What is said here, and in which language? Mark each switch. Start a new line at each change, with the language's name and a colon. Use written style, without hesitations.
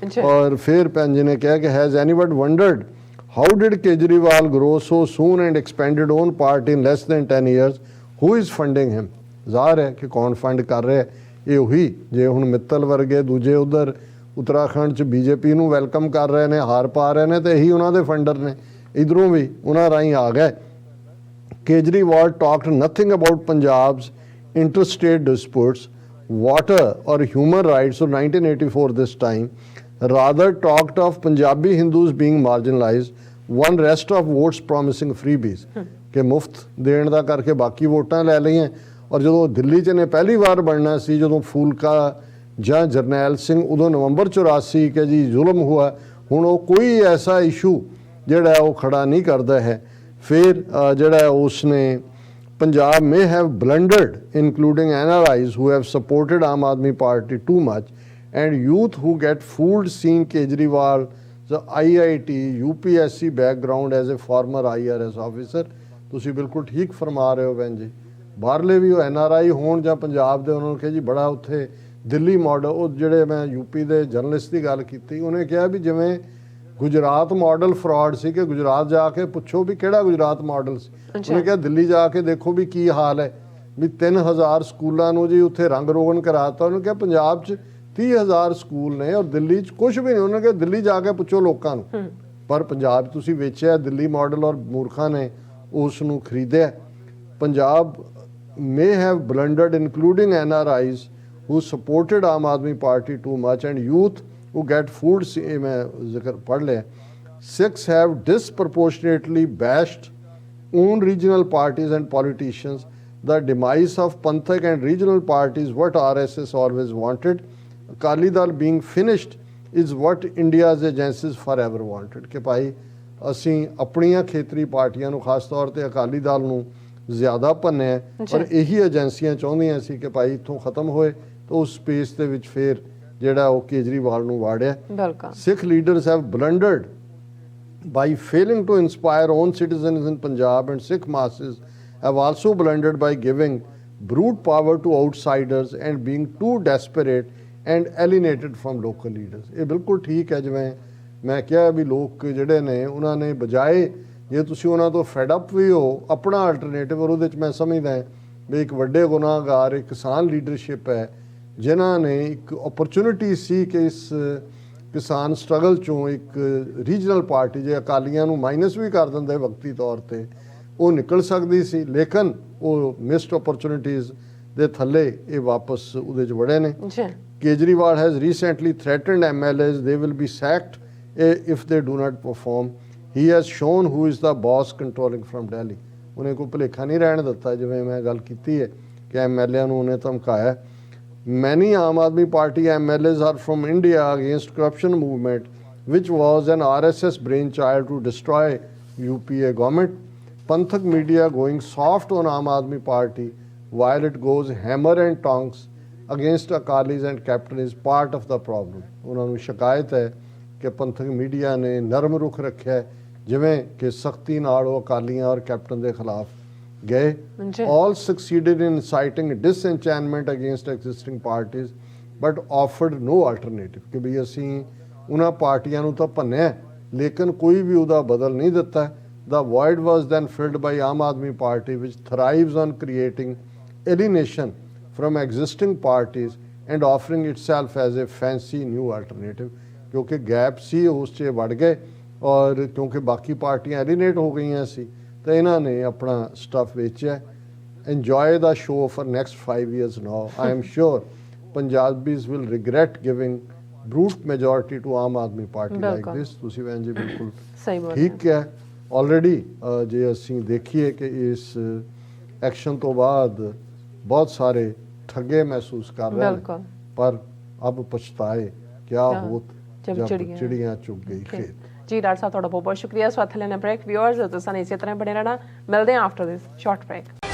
Punjabi: ਔਰ ਫਿਰ ਭੈਣ ਜੀ ਨੇ ਕਿਹਾ ਕਿ
English: Has anyone wondered how did Kejriwal grow so soon and expanded own part in less than 10 years, who is funding him.
Punjabi: ਜ਼ਾਹਰ ਹੈ ਕਿ ਕੌਣ ਫੰਡ ਕਰ ਰਿਹਾ, ਇਹ ਉਹੀ ਜੇ ਹੁਣ ਮਿੱਤਲ ਵਰਗੇ ਦੂਜੇ ਉਧਰ ਉੱਤਰਾਖੰਡ 'ਚ BJP ਨੂੰ ਵੈਲਕਮ ਕਰ ਰਹੇ ਨੇ, ਹਾਰ ਪਾ ਰਹੇ ਨੇ, ਤੇ ਇਹੀ ਉਹਨਾਂ ਦੇ ਫੰਡਰ ਨੇ, ਇੱਧਰੋਂ ਵੀ ਉਹਨਾਂ ਰਾਹੀਂ ਆ ਗਏ।
English: Kejriwal talked nothing about Punjab's interstate disputes, water or human rights of 1984 this time, rather talked of Punjabi Hindus being marginalized, won rest of votes promising freebies
Punjabi: ਕਿ ਮੁਫਤ ਦੇਣ ਦਾ ਕਰਕੇ ਬਾਕੀ ਵੋਟਾਂ ਲੈ ਲਈਆਂ। ਔਰ ਜਦੋਂ ਦਿੱਲੀ 'ਚ ਨੇ ਪਹਿਲੀ ਵਾਰ ਬਣਨਾ ਸੀ, ਜਦੋਂ ਫੂਲਕਾ ਜਾਂ ਜਰਨੈਲ ਸਿੰਘ, ਉਦੋਂ ਨਵੰਬਰ 84 ਕਿ ਜੀ ਜ਼ੁਲਮ ਹੋਇਆ, ਹੁਣ ਉਹ ਕੋਈ ਐਸਾ ਇਸ਼ੂ ਜਿਹੜਾ ਉਹ ਖੜਾ ਨਹੀਂ ਕਰਦਾ ਹੈ। ਫਿਰ ਜਿਹੜਾ ਉਸਨੇ
English: Punjab may have blundered, including NRIs who have supported Aam Aadmi Party too much, and youth who get fooled seeing Kejriwal, the IIT, UPSC background as a former IRS officer.
Punjabi: ਤੁਸੀਂ ਬਿਲਕੁਲ ਠੀਕ ਫਰਮਾ ਰਹੇ ਹੋ ਭੈਣ ਜੀ। ਬਾਹਰਲੇ ਵੀ ਉਹ NRI ਹੋਣ ਜਾਂ ਪੰਜਾਬ ਦੇ, ਉਹਨਾਂ ਨੂੰ ਕਿਹਾ ਜੀ ਬੜਾ ਉੱਥੇ ਦਿੱਲੀ ਮਾਡਲ, ਉਹ ਜਿਹੜੇ ਮੈਂ UP ਦੇ ਜਰਨਲਿਸਟ ਦੀ ਗੱਲ ਕੀਤੀ, ਉਹਨੇ ਕਿਹਾ ਵੀ ਜਿਵੇਂ ਗੁਜਰਾਤ ਮਾਡਲ ਫਰਾਡ ਸੀ ਕਿ ਗੁਜਰਾਤ ਜਾ ਕੇ ਪੁੱਛੋ ਵੀ ਕਿਹੜਾ ਗੁਜਰਾਤ ਮਾਡਲ ਸੀ। ਉਹਨੇ ਕਿਹਾ ਦਿੱਲੀ ਜਾ ਕੇ ਦੇਖੋ ਵੀ ਕੀ ਹਾਲ ਹੈ, ਵੀ 3000 ਸਕੂਲਾਂ ਨੂੰ ਜੀ ਉੱਥੇ ਰੰਗ ਰੋਗਨ ਕਰਾਤਾ। ਉਹਨੇ ਕਿਹਾ ਪੰਜਾਬ 'ਚ 30,000 ਸਕੂਲ ਨੇ ਔਰ ਦਿੱਲੀ 'ਚ ਕੁਝ ਵੀ ਨਹੀਂ। ਉਹਨੇ ਕਿਹਾ ਦਿੱਲੀ ਜਾ ਕੇ ਪੁੱਛੋ ਲੋਕਾਂ ਨੂੰ। ਪਰ ਪੰਜਾਬ 'ਚ ਤੁਸੀਂ ਵੇਚਿਆ ਦਿੱਲੀ ਮਾਡਲ ਔਰ ਮੂਰਖਾਂ ਨੇ ਉਸ ਨੂੰ ਖਰੀਦਿਆ।
English: Punjab may have blundered, including NRIs who supported Aam Aadmi Party too much and youth who get food,
Hindi: मैं जिक्र पढ़ लिया।
English: Sikhs have disproportionately bashed own regional parties and politicians. The demise of Panthak and regional parties, what RSS always wanted. Akali Dal being finished is what India's agencies forever wanted.
Hindi: कि भाई
Punjabi: ਅਸੀਂ ਆਪਣੀਆਂ ਖੇਤਰੀ ਪਾਰਟੀਆਂ ਨੂੰ ਖਾਸ ਤੌਰ ਤੇ ਅਕਾਲੀ ਦਲ ਨੂੰ ਜ਼ਿਆਦਾ ਭੰਨਿਆ ਔਰ ਇਹੀ ਏਜੰਸੀਆਂ ਚਾਹੁੰਦੀਆਂ ਸੀ ਕਿ ਭਾਈ ਇੱਥੋਂ ਖਤਮ ਹੋਏ ਤਾਂ ਉਸ ਸਪੇਸ ਦੇ ਵਿੱਚ ਫਿਰ ਜਿਹੜਾ ਉਹ ਕੇਜਰੀਵਾਲ ਨੂੰ ਵਾੜਿਆ। ਬਿਲਕੁਲ
English: Sikh leaders have blundered by failing to inspire own citizens in Punjab, and Sikh masses have also blundered by giving brute power to outsiders and being too desperate and alienated from local leaders।
Punjabi: ਇਹ ਬਿਲਕੁਲ ਠੀਕ ਹੈ। ਜਿਵੇਂ ਮੈਂ ਕਿਹਾ ਵੀ ਲੋਕ ਜਿਹੜੇ ਨੇ ਉਹਨਾਂ ਨੇ ਬਜਾਏ ਜੇ ਤੁਸੀਂ ਉਹਨਾਂ ਤੋਂ ਫੈਡ ਅਪ ਵੀ ਹੋ ਆਪਣਾ ਅਲਟਰਨੇਟਿਵ, ਔਰ ਉਹਦੇ 'ਚ ਮੈਂ ਸਮਝਦਾ ਵੀ ਇੱਕ ਵੱਡੇ ਗੁਨਾਹਗਾਰ ਇੱਕ ਕਿਸਾਨ ਲੀਡਰਸ਼ਿਪ ਹੈ ਜਿਨ੍ਹਾਂ ਨੇ ਇੱਕ ਓਪਰਚੁਨਿਟੀ ਸੀ ਕਿ ਇਸ ਕਿਸਾਨ ਸਟਰਗਲ ਚੋਂ ਇੱਕ ਰੀਜਨਲ ਪਾਰਟੀ ਜੇ ਅਕਾਲੀਆਂ ਨੂੰ ਮਾਈਨਸ ਵੀ ਕਰ ਦਿੰਦੇ ਵਕਤੀ ਤੌਰ ਤੇ ਉਹ ਨਿਕਲ ਸਕਦੀ ਸੀ, ਲੇਕਿਨ ਉਹ ਮਿਸਡ ਓਪਰਚੁਨਿਟੀਜ਼ ਦੇ ਥੱਲੇ ਇਹ ਵਾਪਸ ਉਹਦੇ 'ਚ ਵੜੇ ਨੇ।
English: Kejriwal has recently threatened MLAs they will be sacked if they do not perform. He has shown who is the boss controlling from Delhi.
Punjabi: ਉਹਨੇ ਕੋਈ ਭੁਲੇਖਾ ਨਹੀਂ ਰਹਿਣ ਦਿੱਤਾ। ਜਿਵੇਂ ਮੈਂ ਗੱਲ ਕੀਤੀ ਹੈ ਕਿ MLA ਨੂੰ ਉਹਨੇ ਧਮਕਾਇਆ।
English: Many Aam Aadmi Party MLAs are from India against corruption movement, which was an RSS brainchild to destroy UPA government. Panthak media going soft on Aam Aadmi Party while it goes hammer and tongs against Akalis and Captain is part of the problem.
Punjabi: ਉਹਨਾਂ ਨੂੰ ਸ਼ਿਕਾਇਤ ਹੈ ਕਿ ਪੰਥਕ media ਨੇ ਨਰਮ ਰੁਖ ਰੱਖਿਆ ਜਿਵੇਂ ਕਿ ਸਖਤੀ ਨਾਲ ਉਹ ਅਕਾਲੀਆਂ ਔਰ ਕੈਪਟਨ ਦੇ ਖਿਲਾਫ ਗਏ।
English: All succeeded in inciting disenchantment against existing parties but offered no alternative।
Punjabi: ਕਿ ਵੀ ਅਸੀਂ ਉਹਨਾਂ ਪਾਰਟੀਆਂ ਨੂੰ ਤਾਂ ਭੰਨਿਆ ਲੇਕਿਨ ਕੋਈ ਵੀ ਉਹਦਾ ਬਦਲ ਨਹੀਂ ਦਿੱਤਾ।
English: The void was then filled by Aam Aadmi Party which thrives on creating alienation from existing parties and offering itself as a fancy new alternative।
Punjabi: ਕਿਉਂਕਿ ਗੈਪ ਸੀ ਉਸ 'ਚ ਵੜ ਗਏ ਔਰ ਕਿਉਂਕਿ ਬਾਕੀ ਪਾਰਟੀਆਂ ਐਲੀਨੇਟ ਹੋ ਗਈਆਂ ਸੀ ਤਾਂ ਇਹਨਾਂ ਨੇ ਆਪਣਾ ਸਟੱਫ ਵੇਚਿਆ।
English: enjoy the show for next 5 years now. I am sure Punjabis will regret giving brute majority to Aam Aadmi Party like this।
Punjabi: ਤੁਸੀਂ ਭੈਣ ਜੀ ਬਿਲਕੁਲ ਸਹੀ ਬਾਤ ਠੀਕ ਹੈ। ਆਲਰੇਡੀ ਜੇ ਅਸੀਂ ਦੇਖੀਏ ਕਿ ਇਸ ਐਕਸ਼ਨ ਤੋਂ ਬਾਅਦ ਬਹੁਤ ਸਾਰੇ ਠੱਗੇ ਮਹਿਸੂਸ ਕਰ ਰਹੇ ਨੇ ਪਰ
Hindi: ਅਬ ਪਛਤਾਏ ਕਿਆ ਹੋਤ ਜਬ ਚਿੜੀਆਂ ਚੁਗ ਗਈ ਖੇਤ।
Punjabi: ਜੀ ਡਾਕਟਰ ਸਾਹਿਬ ਤੁਹਾਡਾ ਬਹੁਤ ਬਹੁਤ ਸ਼ੁਕਰੀਆ। ਸਵਾਗਤ ਹੈ ਲੈਣਾ ਬ੍ਰੇਕ। ਵਿਊਅਰਸ ਤੁਸੀਂ ਇਸੇ ਤਰ੍ਹਾਂ ਬਣੇ ਰਹਿਣਾ। ਮਿਲਦੇ ਹਾਂ
English: After this short break.